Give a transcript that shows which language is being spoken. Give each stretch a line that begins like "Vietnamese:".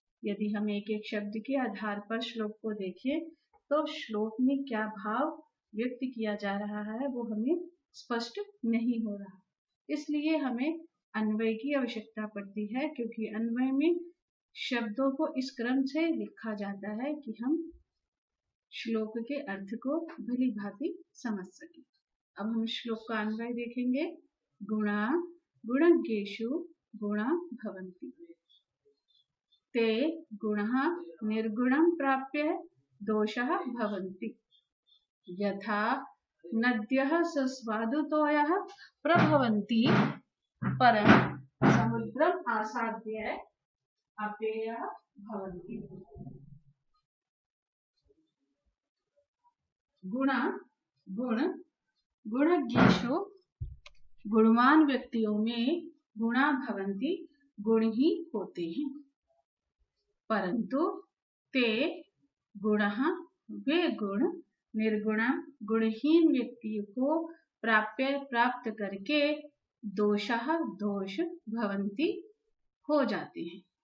Hindi: यदि हम एक एक शब्द के आधार पर श्लोक को देखें तो श्लोक में क्या भाव व्यक्त किया जा रहा है वो हमें स्पष्ट नहीं हो रहा, इसलिए हमें अन्वय की आवश्यकता पड़ती है, क्योंकि अन्वय में शब्दों को इस क्रम से लिखा जाता है कि हम श्लोक के अर्थ को भली भांति समझ सके। अब हम श्लोक का अन्वय देखेंगे।
Sanskrit: गुणा गुणज्ञेषु गुणा भवन्ति ते गुणः निर्गुणं प्राप्य दोषः भवन्ति यथा नद्यः सुस्वादुतोयः प्रभवन्ति परं समुद्रम् आसाद्य अपेयः भवन्ति।
Hindi: गुणा गुण, गुणज्ञेषु गुणवान व्यक्तियों में गुणा भवन्ति गुण ही होते हैं, परंतु ते गुणः वे गुण निर्गुणम गुणहीन व्यक्ति को प्राप्य प्राप्त करके दोषः दोष भवन्ति हो जाते हैं।